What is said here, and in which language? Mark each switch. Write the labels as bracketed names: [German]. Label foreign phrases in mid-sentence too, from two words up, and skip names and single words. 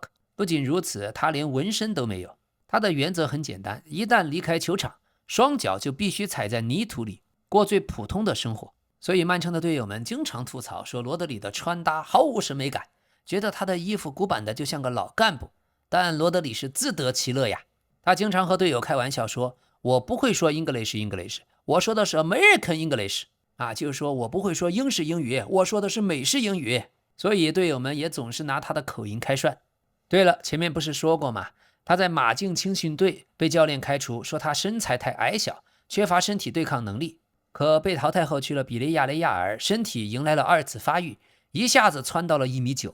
[Chinese] 不僅如此，他連紋身都沒有。他的原則很簡單，一旦離開球場，雙腳就必須踩在泥土裡，過最普通的生活。所以曼城的隊友們經常吐槽說羅德里的穿搭毫無審美感，覺得他的衣服古板的就像個老幹部。但羅德里是自得其樂呀，他經常和隊友開玩笑說，我不會說 English，我說的是 [English] American English。 [Chinese] 就是說我不會說英式英語，我說的是美式英語。所以隊友們也總是拿他的口音開涮。對了，前面不是說過嗎？他在馬競青訓隊被教練開除，說他身材太矮小，缺乏身體對抗能力。可被淘汰後去了比利亞雷亞爾，身體迎來了2次發育， 一下子蹿到了1.9米。